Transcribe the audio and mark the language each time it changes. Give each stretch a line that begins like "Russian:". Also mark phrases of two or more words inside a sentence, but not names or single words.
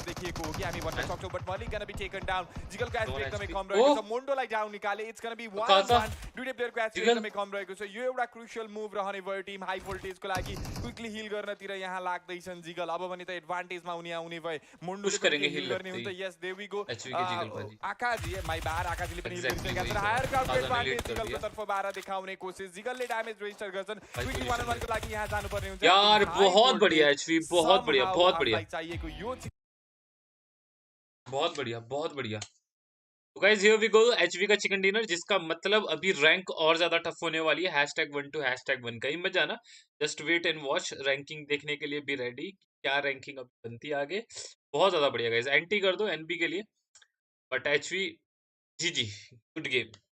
Nepali: देखिएको हो कि हामी भन्न सक्छौँ
English: but Malik gonna be taken down
Nepali: जिगलको एचपी एकदमै कम रहेको छ मोन्डोलाई डाउन निकाले
English: it's gonna be 1-1
Nepali: दुईटै प्लेयरको एचपी एकदमै कम रहेको छ यो एउटा
English: crucial move
Nepali: रहने भयो टिम हाई भोल्टेजको लागि
English: quickly heal
Nepali: गर्नतिर यहाँ लाग्दैछन् जिगल अब भने त एडभान्टेजमा उनी आउने भए मोन्डोले पनि हिल गर्ने हुन्छ
English: yes there we go
Nepali: आकाजी माइ बार आकाजीले पनि हिल गरिसकेका छन्
English: higher crowd advantage
Nepali: जिगलको तर्फबाट देखाउने कोसिस जिगलले
English: damage register
Nepali: गर्छन् क्विकली 1-1 को लागि यहाँ जानुपर्ने हुन्छ
Hindi: यार बहुत बढ़िया एचपी बहुत बढ़िया
Nepali: चाहिएको यो
Hindi: बहुत बढ़िया तो
English: guys here we go
Hindi: एचवी का
English: chicken dinner
Hindi: जिसका मतलब अभी रैंक और ज्यादा टफ होने वाली है #1 to #1 का ही मजा ना
English: just wait and watch
Hindi: रैंकिंग देखने के लिए भी रेडी क्या रैंकिंग अब बनती है आगे बहुत ज्यादा बढ़िया गाइस एंटी कर दो एनबी के लिए बट एचवी जी
English: good game